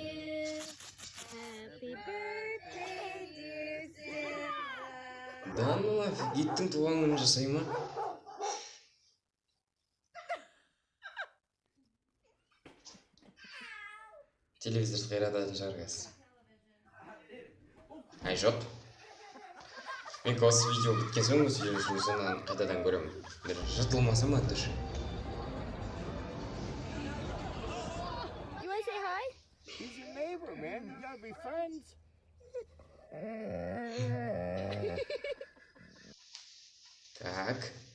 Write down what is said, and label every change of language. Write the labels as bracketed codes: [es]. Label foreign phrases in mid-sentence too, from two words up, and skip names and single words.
[en] Happy birthday, dear Sarah. [ru] Да ну нафиг, [kk] иттің туған күнін жасай ма? Телевизорды қирататын шығар қазір. Ай жоқ. Мен осы видео біткен соң осы видеоны қайтадан көремін. Бір жыртылмаса ма дұрыс. [en] You want to say hi? He's your neighbor, man. You gotta be friends. [kk] Так.